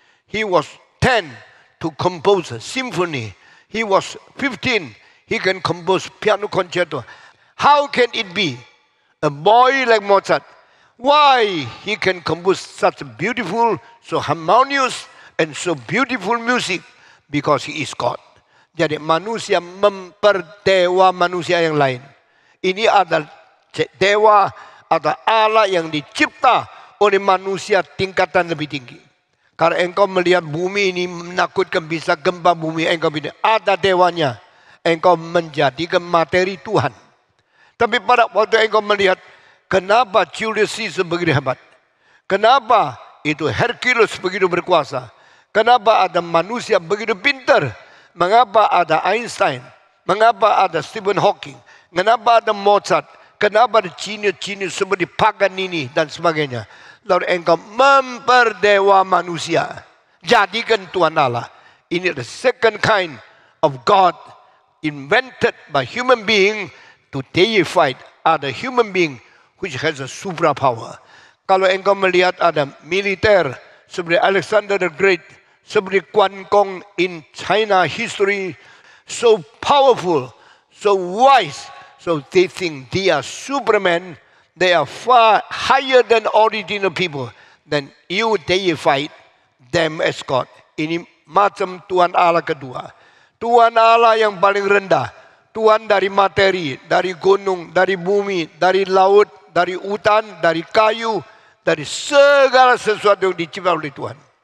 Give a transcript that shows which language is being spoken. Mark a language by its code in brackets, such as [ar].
[en] He was 10 to compose a symphony. He was 15, he can compose piano concerto. How can it be? A boy like Mozart, why he can compose such beautiful, so harmonious, and so beautiful music? Because he is God. [id] Jadi manusia memperdewa manusia yang lain. Ini adalah dewa atau Allah yang dicipta oleh manusia tingkatan lebih tinggi. Karena engkau melihat bumi ini menakutkan, bisa gempa bumi, engkau bilang ada dewanya. Engkau menjadikan materi Tuhan. Tapi pada waktu engkau melihat kenapa Julius Caesar begitu hebat. Kenapa itu Hercules begitu berkuasa. Kenapa ada manusia begitu pintar? Mengapa ada Einstein? Mengapa ada Stephen Hawking? Kenapa ada Mozart? Kenapa ada genius-genius seperti Paganini dan sebagainya? Lalu engkau memperdewa manusia. Jadikan Tuhan Allah. Ini [en] the second kind of God invented by human being to deify other human being which has a superpower. [id] Kalau engkau melihat ada militer seperti Alexander the Great, seperti [en] Quan Gong in China history, so powerful, so wise, so they think they are supermen, they are far higher than ordinary people, then you deify them as God. [id] Ini macam Tuhan Allah kedua. Tuhan Allah yang paling rendah, Tuhan dari materi, dari gunung, dari bumi, dari laut, dari hutan, dari kayu, dari segala sesuatu yang dicipta oleh Tuhan.